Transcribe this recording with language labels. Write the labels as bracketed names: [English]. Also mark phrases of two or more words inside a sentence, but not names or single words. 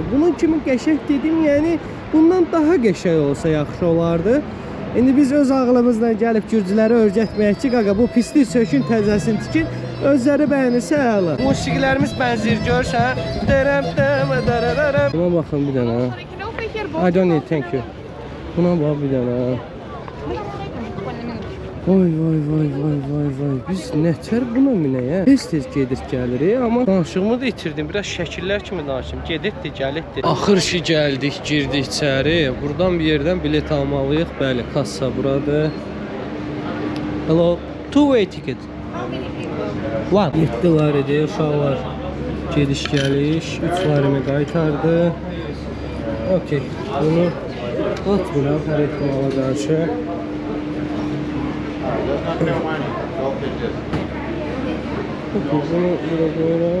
[Azerbaijani] Bunun kimi qəşəng dedim, yəni bundan daha qəşəng olsa yaxşı olardı. İndi biz öz ağlımızla gəlib gürcüləri öyrətməyək ki, qaqa bu pislik sökün, təzəsini tikin, özləri bəyənirsə əla. Musiqilərimiz bənzir görsən. Buna baxın bir dənə. [English] I don't need, thank you. [Azerbaijani] Buna bax bir dənə. Vay. Biz nətər buna minəyə? Tez gedir gəlirik, amma danışığımı da itirdim. Biraz şəkillər kimi danışım. Geditdi, gəlitdi. Axır ki gəldik, girdik içəri. Buradan bir yerdən bilet almalıyıq. Bəli, kassa buradır. [English] Hello, two-way ticket. [Azerbaijani] One. 7 laridir uşaqlar. Gediş gəliş, 3 larimi qaytardı. Okey, bunu atmıram hər ehtimala qarşı. Bunu bura qoyuram.